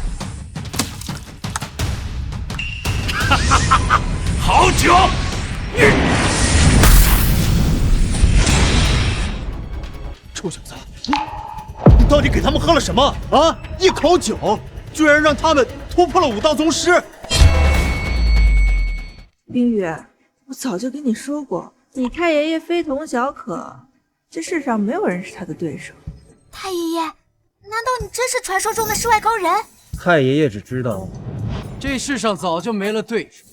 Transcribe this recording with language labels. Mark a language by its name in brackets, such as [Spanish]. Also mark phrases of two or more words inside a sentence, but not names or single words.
[Chinese] 好酒！臭小子，你到底給他們喝了什麼啊？一口酒居然讓他們突破了武道宗師！冰雨，我早就跟你說過，你太爺爺非同小可，這世上沒有人是他的對手。太爺爺，難道你真是傳說中的世外高人？太爺爺只知道，這世上早就沒了對手。